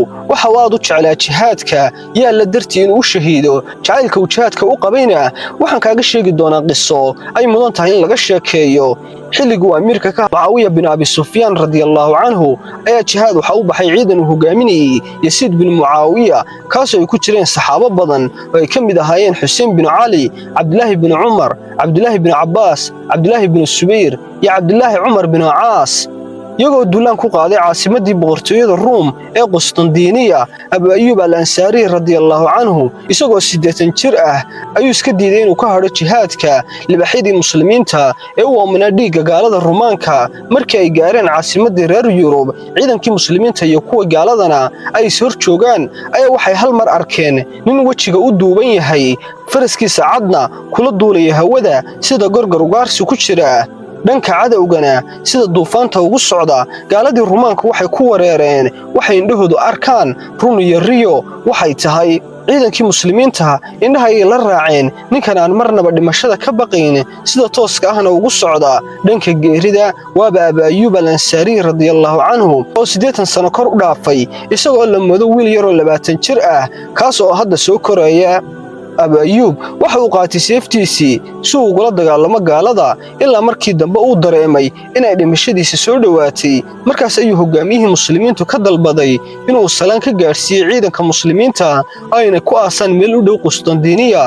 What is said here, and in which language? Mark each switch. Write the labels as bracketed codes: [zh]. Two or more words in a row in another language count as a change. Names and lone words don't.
[so] waxa uu u jeclaa jihaadka yaa la dartii inuu shahiido jacaylka uu jihaadka u qabayna waxaan kaaga sheegi doonaa qiso ay mudan tahay in laga sheekeeyo xilligu amiirka ka Muawiya bin Abi Sufyan [ar] رضي الله عنه [so] ayaa jihaad waxa uu baxay ciidan uu hogaaminayay Yazid bin Muawiya kaas oo ay ku jireen saxaabo badan oo ay kamid ahaayeen Hussein bin Ali Abdullah bin Umar Abdullah bin Abbas Abdullah bin Subayr iyo Abdullah Umar bin Aas iyagoo duulaan ku qaaday caasimadii boqortooyada Room ee Qustandiniya Abu Ayyub al-Ansari [ar] رضي الله عنه [so] isagoo 80 jir ah ayuu iska diiday inuu ka haro jihaadka libaxidii muslimiinta ee uu aaminay dhiigga gaalada Ruumaanka markii ay gaareen caasimadii reer Yurub ciidankii muslimiinta iyo kuwa gaaladana ay soo joogaan ayaa waxay hal mar arkeen nin wajiga u duuban yahay faraskiisa cadna kula duulaya hawada sida gorgor ugaarsi ku jira dhanka cadawgana sida duufaanta ugu socda gaaladii Ruumaanka waxay ku wareereen waxay indhahoodu arkaan run iyo riyo waxay tahay ciidankii muslimiinta indhaha ay la raaceen ninkan aan marnaba dhimashada ka baqayn sida tooska ahna ugu socda dhanka geerida waaba Abu Ayyub al-Ansari [ar] رضي الله عنه [so] oo 80 sano kor u dhaafay isagoo la moodo wiil yar oo 20 jir ah kaas oo hadda soo koraya Abu Ayyub waxa uu qaatay seeftiisii si uu ugula dagaalamo gaalada ilaa markii dambe uu dareemay inay dhimashadiisa soo dhawaatay. Markaas ayuu hogaamiyihii muslimiintu ka dalbaday inuu salaan ka gaarsiiyo ciidanka muslimiinta ayna ku aasaan meel u dhow Qustandiniya.